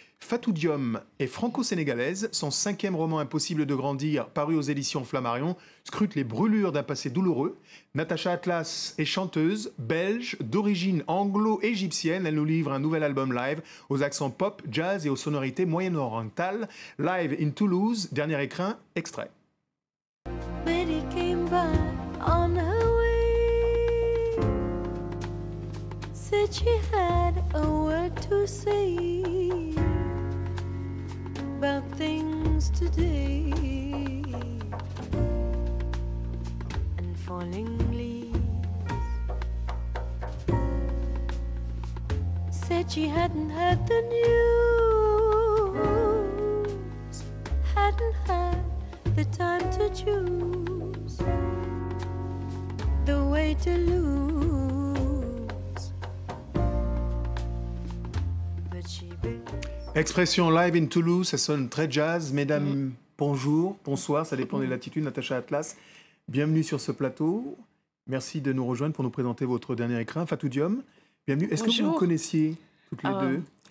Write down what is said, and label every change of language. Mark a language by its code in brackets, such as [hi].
[fr] Fatou Diom est franco-sénégalaise. Son 5e roman Impossible de grandir, paru aux éditions Flammarion, scrute les brûlures d'un passé douloureux. Natacha Atlas est chanteuse, belge, d'origine anglo-égyptienne. Elle nous livre un nouvel album live aux accents pop, jazz et aux sonorités moyen-orientales. Live in Toulouse, dernier écrin, extrait. [en] Betty came by on her way, said she had a word to say about things today and falling leaves. Said she hadn't heard the news, hadn't had the time to choose the way to lose. But she [fr] Expression Live in Toulouse, ça sonne très jazz. Mesdames, bonjour, bonsoir, ça dépend des latitudes. Natacha Atlas, bienvenue sur ce plateau. Merci de nous rejoindre pour nous présenter votre dernier écrin. Fatou Diom, bienvenue. Est-ce que vous vous connaissiez toutes les deux?